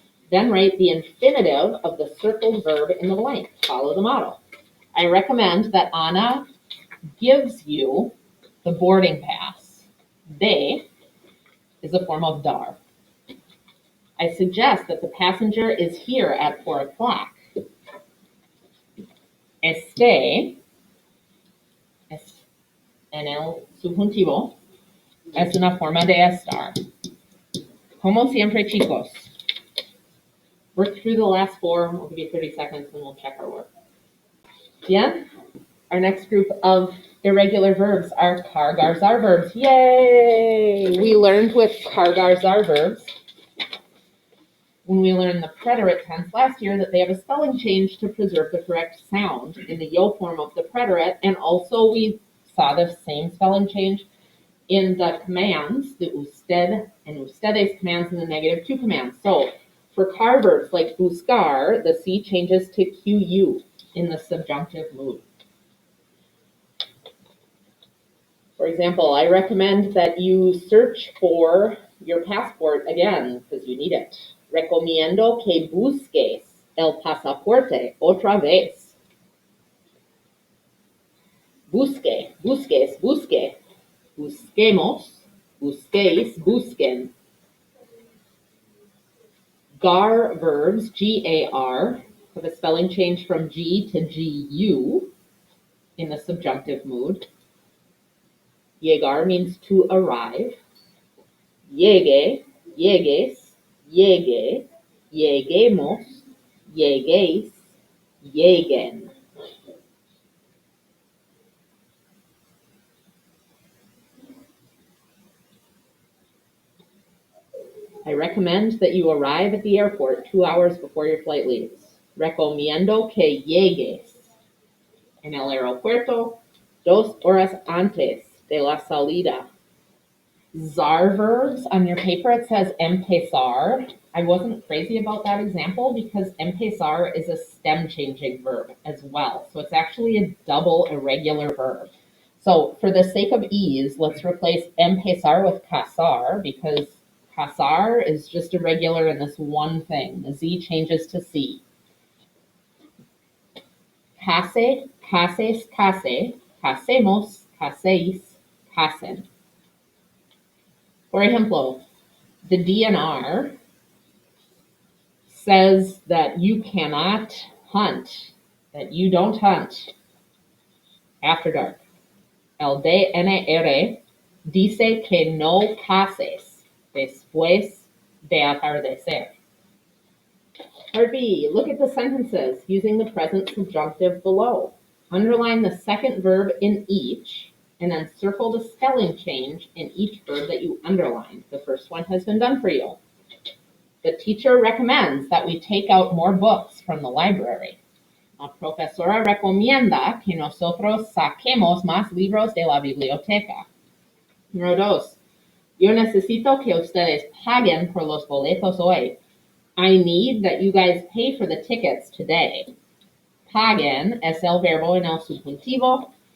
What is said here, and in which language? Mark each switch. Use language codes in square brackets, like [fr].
[en] Then write the infinitive of the circled verb in the blank. Follow the model. I recommend that Anna gives you the boarding pass. De is a form of dar. I suggest that the passenger is here at 4 o'clock. [es] Esté, en el subjuntivo, es una forma de estar. Como siempre, chicos. [en] Work through the last 4. We'll give you 30 seconds and we'll check our work. Bien? Our next group of irregular verbs are cargar-zar verbs. Yay! We learned with cargar-zar verbs when we learned the preterite tense last year that they have a spelling change to preserve the correct sound in the yo form of the preterite, and also we saw the same spelling change in the commands, the usted and ustedes commands and the negative to commands. So for car verbs like buscar, the C changes to QU in the subjunctive mood. For example, I recommend that you search for your passport again because you need it. [es] Recomiendo que busques el pasaporte otra vez. Busque, busques, busque. Busquemos, busquéis, busquen. [en] Gar verbs, G-A-R, Have a spelling change from G to GU in the subjunctive mood. Llegar means to arrive. [es] Llegue, llegues, llegue, lleguemos, lleguéis, lleguen. [en] I recommend that you arrive at the airport 2 hours before your flight leaves. [es] Recomiendo que llegues en el aeropuerto 2 horas antes de la salida. [en] Zar verbs, on your paper it says empezar. I wasn't crazy about that example because empezar is a stem changing verb as well. So it's actually a double irregular verb. So for the sake of ease, let's replace empezar with casar because casar is just irregular in this one thing. The Z changes to C. [es] Case, cases, case, casemos, caseis, casen. Por ejemplo, [en] the DNR says that you cannot hunt, that you don't hunt after dark. [es] El DNR dice que no cases después de atardecer. [en] Part B, look at the sentences using the present subjunctive below. Underline the second verb in each, and then circle the spelling change in each verb that you underlined. The first one has been done for you. The teacher recommends that we take out more books from the library. [es] La profesora recomienda que nosotros saquemos más libros de la biblioteca. Número 2. Yo necesito que ustedes paguen por los boletos hoy. [en] I need that you guys pay for the tickets today. [es] Paguen es el verbo en el subjuntivo.